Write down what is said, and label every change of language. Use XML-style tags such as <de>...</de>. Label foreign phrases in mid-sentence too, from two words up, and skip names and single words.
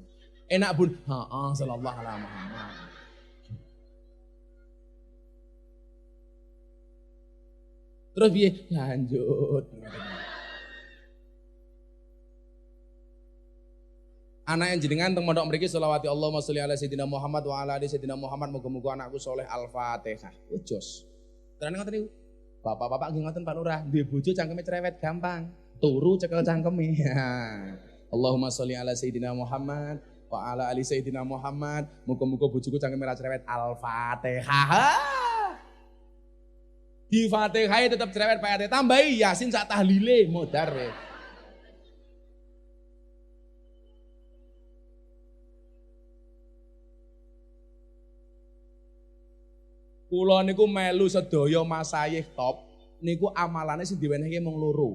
<jv>Enak Bun, heeh</jv> <ar>صلى الله عليه وسلم.</ar> <jv>Terus piye? Lanjut. Anak yang jenengan teng mondok mriki selawati</jv> <ar>اللهم صل على سيدنا محمد وعلى آل سيدنا محمد</ar> <jv>muga-muga anakku soleh Al-Fatihah. Ujos. Terus ngoten niku. Bapak-bapak nggih ngoten Pak Lurah, duwe bojo cangkeme cerewet gampang. Turu cekel cangkeme.</jv> <ar>اللهم صل على سيدنا محمد وعلى آل سيدنا محمد</ar> <jv>muga-muga bojoku cangkeme ra cerewet Al-Fatihah. Di Fatihah tetap cerewet Pak RT, tambahi Yasin sak tahlile modar ya. Kula niku melu sedaya masayih top niku amalane sing diwenehke mung loro.</jv>